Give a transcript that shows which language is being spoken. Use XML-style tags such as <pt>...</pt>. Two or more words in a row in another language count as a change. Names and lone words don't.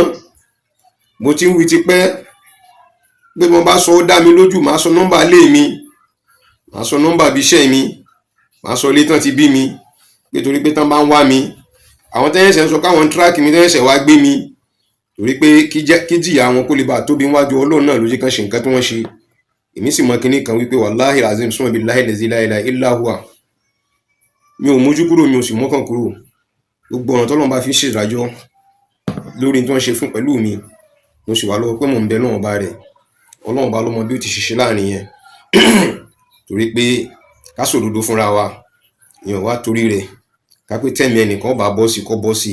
<yo>Mo ti ń wí ti pẹ́ pé mo bá sọ ó dá mi lójú, màá sọ nọ́mbà ilé mi, màá sọ nọ́mbà ibi iṣẹ́ mi, màá sọ ilé tán ti bí mi, pé torí pé tán bá ń wá mi, àwọn tẹ́yẹ̀sẹ̀ ń sọ káwọn tíráàkì mi tẹ́yẹ̀sẹ̀ wá gbé mi, torí pé kí jìyà wọn kó lè bá tóbi níwájú Ọlọ́run náà ló jẹ́ kán ṣe nǹkan tí wọ́n ṣe. Èmi sì mọ kinní kan wípé</yo> <ar>والله العظيم ثم بالله لا إله إلا هو,</ar> <yo>mi ò mójú kúrò, mi ò sì mọ́kàn kúrò. Gbogbo ọ̀nà tọ́lọ́run bá fi ṣèdájọ́ lórí tí wọ́n ṣe fún pẹ̀lú mi, mo sì wà lọ́wọ́ pé mò ń bẹ náà ọba rẹ̀. Ọlọ́run bá ló mọ bí ó ti ṣiṣẹ́ láàrin yẹn torí pé ká sòdodo fúnra wa, èèyàn wá torí rẹ̀ ká pé tẹ̀mí ẹnìkan bá bọ́ sí kọ́ bọ́ sí.</yo>